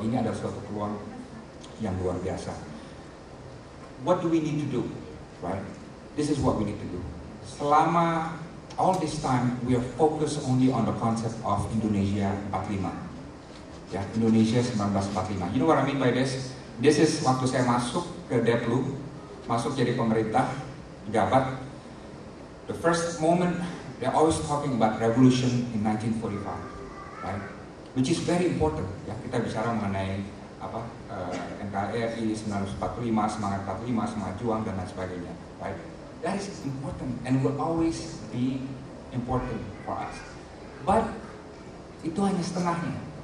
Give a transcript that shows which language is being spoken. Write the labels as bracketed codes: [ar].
[id] Ini adalah suatu peluang yang luar biasa. [en] What do we need to do, right? This is what we need to do. Selama all this time, we are focused only on the concept of Indonesia 45. Indonesia 1945. You know what I mean by this? This is [id] waktu saya masuk ke Deplu, masuk jadi pemerintah, jabat. [en] The first moment, they're always talking about revolution in 1945, right? Which is very important. [id] Kita bicara mengenai NKRI 1945, semangat 45, semangat juang dan lain sebagainya, right? [en] That is important and will always be important for us. [id] But itu hanya setengahnya.